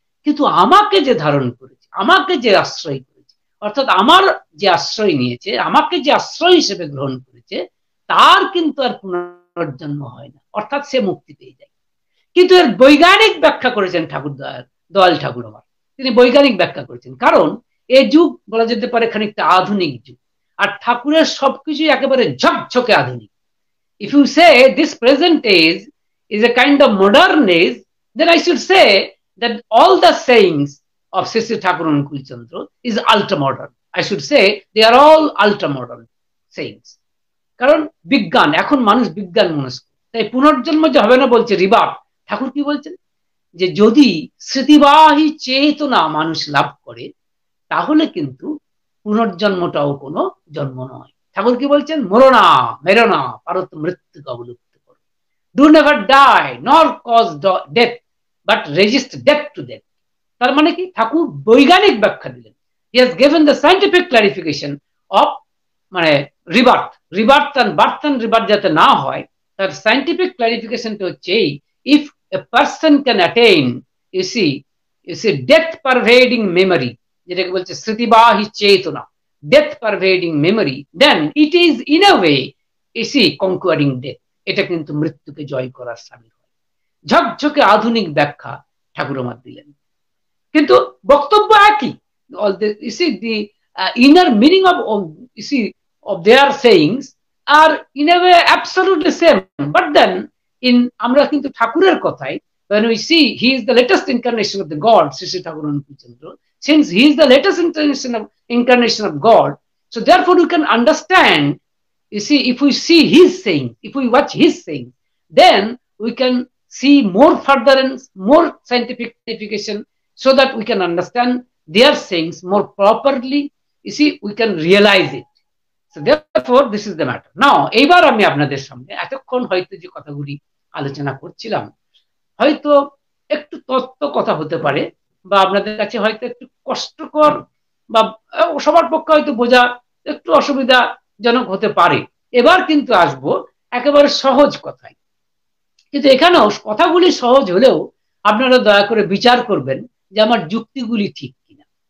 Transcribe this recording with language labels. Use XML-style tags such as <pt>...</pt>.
<bn>কিন্তু আমাকে যে ধারণ করেছে, আমাকে যে আশ্রয় করেছে, অর্থাৎ আমার যে আশ্রয় নিয়েছে, আমাকে যে আশ্রয় হিসেবে গ্রহণ করেছে, তার কিন্তু আর পুনর্জন্ম হয় না, অর্থাৎ সে মুক্তি পেয়ে যায়। কিন্তু এর বৈজ্ঞানিক ব্যাখ্যা করেছেন ঠাকুর দয়াল ঠাকুর আমার, তিনি বৈজ্ঞানিক ব্যাখ্যা করেছেন। কারণ এই যুগ বলা যেতে পারে খানিকটা আধুনিক যুগ, আর ঠাকুরের সবকিছুই একেবারে ঝকঝকে আধুনিক।</bn> <en>If you say this present age is a kind of modern age, then I should say that all the sayings of Sri Thakur Anukul Chandra is ultra modern. I should say they are all ultra modern sayings.</en> <bn>কারণ বিজ্ঞান, এখন মানুষ বিজ্ঞান মনস্ক, তাই পুনর্জন্ম যে হবে না বলছে রিবার্থ। ঠাকুর কি বলছেন, যে যদি স্মৃতিবাহী চেতনা মানুষ লাভ করে, তাহলে কিন্তু পুনর্জন্মটাও কোনো জন্ম নয়। ঠাকুর কি বলছেন, মরো না মেরো না, পারত মৃত্যুকে অবলুপ্ত করো।</bn> <en>Do never die nor cause death but resist death to death.</en> <bn>তার মানে কি, ঠাকুর বৈজ্ঞানিক ব্যাখ্যা দিলেন।</bn> <en>he has given the scientific clarification of মানে rebirth, rebirth and birth and rebirth</en> <bn>যাতে না হয়, তার</bn> <en>scientific ক্লারিফিকেশনটা</en> <bn>হচ্ছে এই,</bn> <en>if a person can attain you see death pervading memory,</en> <bn>যেটাকে বলছে স্মৃতিবাহী চেতনা,</bn> <en>Death pervading memory, then it is in a way conquering death.</en> <bn>এটা কিন্তু মৃত্যুকে জয় করার সামিল হয়। ঝকঝকে আধুনিক ব্যাখ্যা ঠাকুর আমার দিলেন, কিন্তু বক্তব্য একই।</bn> <en>the inner meaning of their sayings are in a way absolutely same, but then</en> <bn>আমরা কিন্তু ঠাকুরের কথায়,</bn> <en>when we see he is the latest incarnation of the God, Sri Thakur Anukul Chandra, since he is the latest incarnation of God, so therefore we can understand, if we see his saying, if we watch his saying, then we can see more further and more scientific clarification, so that we can understand their sayings more properly. We can realize it. So therefore this is the matter.</en> <bn>Now এইবার আমি আপনাদের সামনে এতক্ষণ হয়তো যে কথাগুলি আলোচনা করছিলাম, হয়তো একটু তত্ত্ব কথা হতে পারে, বা আপনাদের কাছে হয়তো একটু কষ্টকর, বা সবার পক্ষে হয়তো বোঝা একটু অসুবিধাজনক হতে পারে। এবার কিন্তু আসবো একেবারে সহজ কথায়, কিন্তু এখানেও কথাগুলি সহজ হলেও আপনারা দয়া করে বিচার করবেন যে আমার যুক্তিগুলি ঠিক কিনা।</bn>